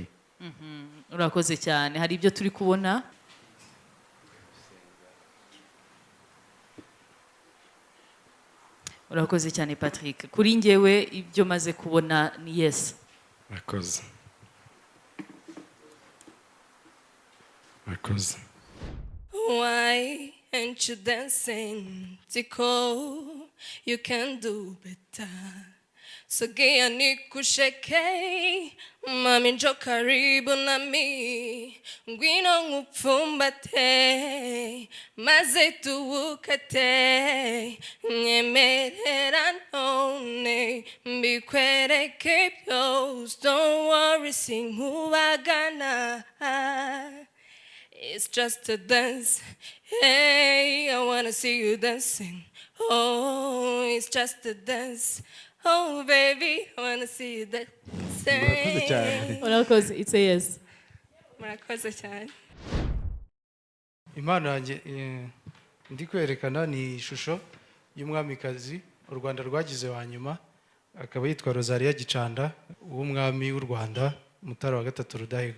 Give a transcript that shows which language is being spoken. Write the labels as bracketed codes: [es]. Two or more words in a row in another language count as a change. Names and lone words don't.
[rw] Urakoze cyane. Hari ibyo turi kubona? Urakoze cyane Patrick. Kuri njyewe ibyo maze kubona ni yes. Urakoze. Urakoze. [en] Why and you dancing. Tico, you can do better. [sw] Sogea nikusheke, mami njo karibu nami. [rw] Ngwino ngupfumbate, maze tuwukate. Nyemerera none, mbikwereke byose. [en] Don't worry, sinkubagana. It's just a dance. Hey, I wanna see you dancing. Oh, it's just a dance. Oh, baby, I wanna see you dancing. Murakoze, it's a yes. [rw] Murakoze cyane. Impano yanjye ndi kwerekana ni ishusho y'umwamikazi u Rwanda rwagize wa nyuma, akaba yitwa Rosalia Gicanda w'umwami w'u Rwanda Mutara wa gatatu Rudahigwa.